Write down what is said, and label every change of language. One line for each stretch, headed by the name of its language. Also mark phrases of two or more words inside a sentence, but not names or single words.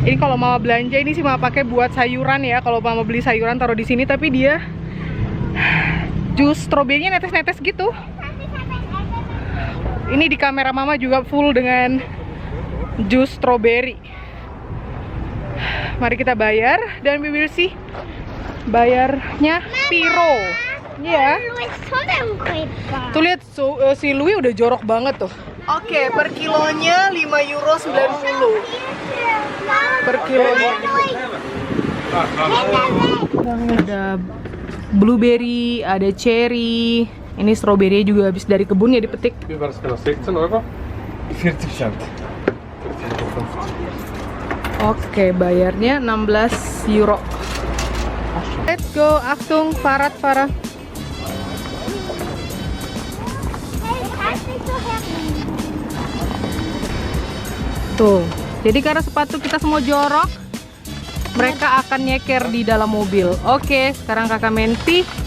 Indonesian: Ini kalau mama belanja ini sih mama pakai buat sayuran ya. Kalau mama beli sayuran taruh di sini, tapi dia jus stroberinya netes-netes gitu. Ini di kamera mama juga full dengan jus stroberi. Mari kita bayar dan
English: we will see
Indonesian: bayarnya piro. Iya. Tuh lihat si Louis udah jorok banget tuh. Oke, per kilonya €5.90 per kilonya. Ada blueberry, ada cherry. Ini stroberi juga habis dari kebun ya dipetik.
German: Wie war das genau? 16 Euro? 40 Cent.
Indonesian: Oke, bayarnya €16.
English: Let's go, Achtung, Farah.
Indonesian: Tuh, jadi karena sepatu kita semua jorok, mereka akan nyeker di dalam mobil. Oke, sekarang kakak Menti.